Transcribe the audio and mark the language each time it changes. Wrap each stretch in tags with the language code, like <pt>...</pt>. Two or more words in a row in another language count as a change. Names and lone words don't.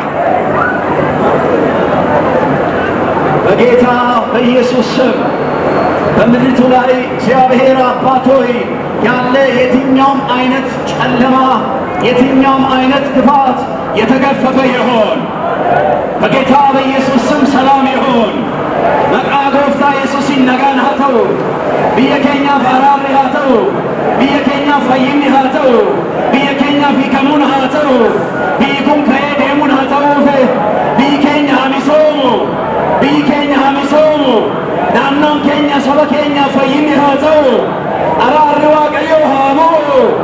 <am>በጌታ በኢየሱስ ስም በምድሪቱ ላይ እግዚአብሔር አባት ሆይ ያለ የትኛውም አይነት ጨለማ የትኛውም አይነት ክፋት የተገፈፈ ይሆን በጌታ በኢየሱስ ስም ሰላም ይሆን</am> <om>Maqaa gooftaa Yesuusiin nagaan haa ta'u biyya keenyaaf araarri haa ta'u biyya keenyaaf fayyinni haa ta'u biyya keenyaaf hiikamuun haa ta'u biyyi kun ka'ee deemuun haa ta'uuf biyyi keenya haa misoomu biyyi keenya haa misoomu naannoon keenya saba keenyaaf fayyinni haa ta'u araarri Waaqayyoo haa bu'u.</om>